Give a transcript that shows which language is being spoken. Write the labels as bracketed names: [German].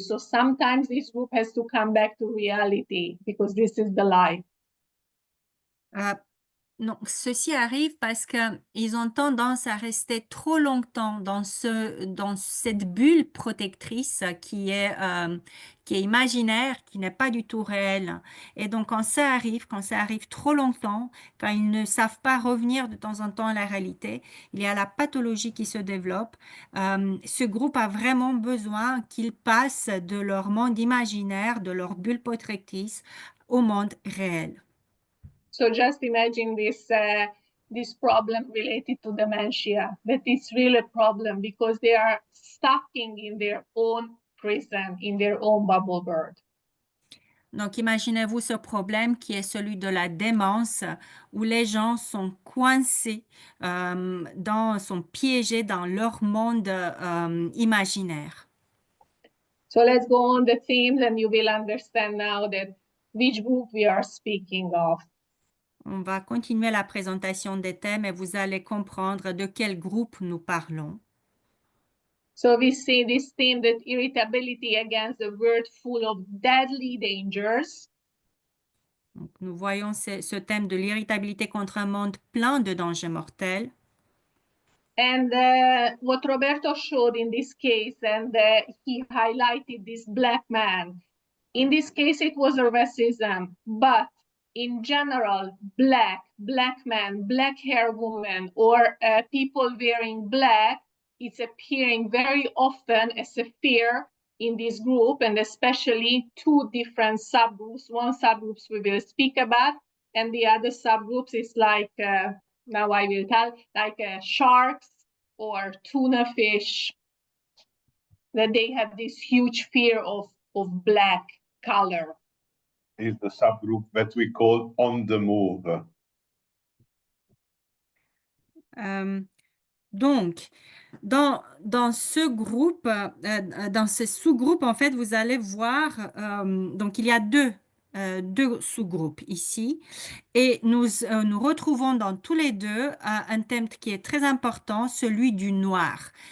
[English] So sometimes this group has to come back to reality because this is the life. [French] Non, ceci arrive parce qu'ils ont tendance à rester trop longtemps dans cette bulle protectrice qui est imaginaire, qui n'est pas du tout réelle. Et donc, quand ça arrive trop longtemps, quand ils ne savent pas revenir de temps en temps à la réalité, il y a la pathologie qui se développe. Ce groupe a vraiment besoin qu'ils passent de leur monde imaginaire, de leur bulle protectrice, au monde réel. [English] So just imagine this problem related to dementia, that it's really a problem because they are stuck in their own prison, in their own bubble world. [French] Donc, imaginez-vous ce problème qui est celui de la démence, où les gens sont coincés, sont piégés dans leur monde imaginaire. [English] So let's go on the themes and you will understand now that which group we are speaking of. [French] On va continuer la présentation des thèmes et vous allez comprendre de quel groupe nous parlons. [English] So we see this theme that irritability against a world full of deadly dangers. [French] Donc, nous voyons ce thème de l'irritabilité contre un monde plein de dangers mortels. [English] And what Roberto showed in this case, and he highlighted this black man. In this case, it was a racism, but in general, black man, black hair woman, or people wearing black, it's appearing very often as a fear in this group, and especially two different subgroups. One subgroups we will speak about, and the other subgroups is like, now I will tell, like sharks or tuna fish. that they have this huge fear of black color. Is the subgroup that we call on the move. [French] Donc, dans ce groupe, dans ce sous-groupe, en fait, vous allez voir, donc il y a deux sous-groupes ici. Et nous retrouvons dans tous les deux un thème qui est très important, celui du noir.